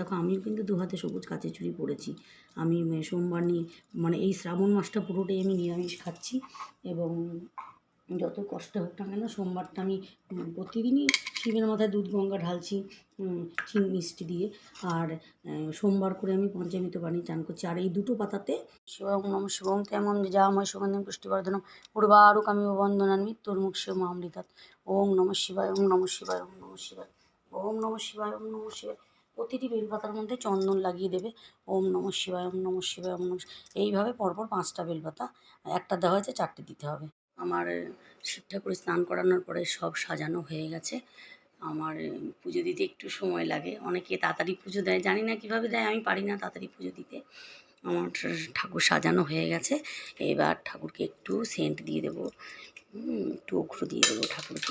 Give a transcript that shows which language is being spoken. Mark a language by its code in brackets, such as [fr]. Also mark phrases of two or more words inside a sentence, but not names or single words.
[bn] দেখো আমিও কিন্তু 2 হাতে সবুজ কাচের চুড়ি পরেছি। আমি সোমবার নিয়ে মানে এই শ্রাবণ মাসটা পুরোটাই আমি নিরামিষ খাচ্ছি, এবং যত কষ্ট হোক না কেন সোমবারটা আমি প্রতিদিনই শিবের মাথায় দুধ গঙ্গা ঢালছি চিনি মিষ্টি দিয়ে, আর সোমবার করে আমি পঞ্চামৃত পানি চান করছি। আর এই দুটো পাতাতে [sa] শিবং নম শিবং তেমন যজামহে সুগন্ধিং পুষ্টিবর্ধনম উর্বারুকমিব বন্ধনাन् মৃত্যুর্মুক্ষীয়মামৃতাत् ওম নমঃ শিবায় ওম নমঃ শিবায় ওম নমঃ শিবায় ওম নমঃ শিবায় ওম নমঃ শিবায়। [bn] প্রতিটি বেলপাতার মধ্যে চন্দন লাগিয়ে দেবে। [sa] ওম নমঃ শিবায় ওম নমঃ শিবায় ওম নমঃ। [bn] এইভাবে পরপর 5টা বেলপাতা, একটা দেওয়া হয়েছে 4টে দিতে হবে। আমার শিব ঠাকুর স্নান করানোর পরে সব সাজানো হয়ে গেছে। আমার পুজো দিতে একটু সময় লাগে, অনেকে তাড়াতাড়ি পুজো দেয়, জানি না কীভাবে দেয়, আমি পারি না তাড়াতাড়ি পুজো দিতে। আমার ঠাকুর সাজানো হয়ে গেছে, এবার ঠাকুরকে একটু সেন্ট দিয়ে দেবো, একটু অঘ্র দিয়ে দেবো ঠাকুরকে।